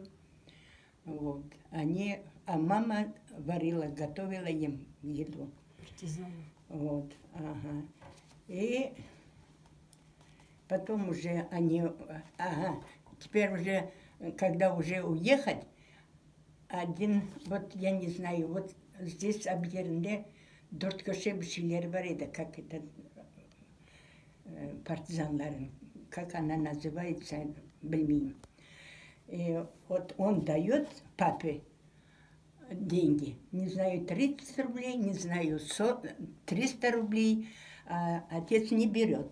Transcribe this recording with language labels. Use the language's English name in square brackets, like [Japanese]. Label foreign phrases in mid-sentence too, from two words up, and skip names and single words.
[Russian] Вот. А мама готовила им еду. Партизаны. Вот, ага. И потом уже теперь уже, когда уже уехать, вот я не знаю, вот здесь объявлены [Turkish] dört köşe bir şeyleri var idi, [Russian] как это, партизанların, как она называется, bilmiyorum. И вот он дает папе деньги, не знаю, 30 рублей, не знаю, 300 рублей, а отец не берет.